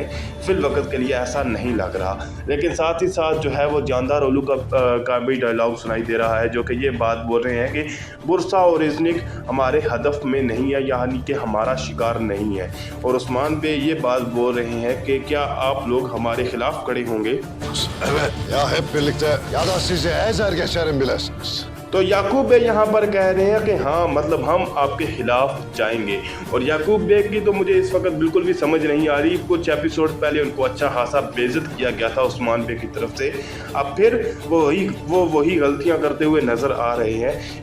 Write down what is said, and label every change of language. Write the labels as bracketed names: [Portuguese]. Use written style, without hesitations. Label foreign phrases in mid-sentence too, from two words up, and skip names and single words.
[Hindi] फिल वक्त के लिए ऐसा नहीं लग रहा, लेकिन साथ ही साथ जो है वो जानदार ओलू का भी डायलॉग सुनाई दे रहा है, जो कि ये बात बोल रहे हैं कि बुरसा और इज़निक हमारे हदफ में नहीं है, यानी कि हमारा शिकार नहीं है। और उस्मान बे ये बात बोल रहे हैं कि क्या आप लोग हमारे खिलाफ खड़े होंगे। [Turkish] Evet. Ya hep birlikte ya da sizi ezer geçerim bilesiniz. [Hindi] तो याकूब बे यहाँ पर कह रहे हैं कि हाँ मतलब हम आपके खिलाफ जाएंगे। और याकूब बे की तो मुझे इस वक्त बिल्कुल भी समझ नहीं आ रही। कुछ एपिसोड पहले उनको अच्छा खासा बेइज्जत किया गया था उस्मान बे की तरफ से, अब फिर वो वही गलतियाँ करते हुए नज़र आ रहे हैं।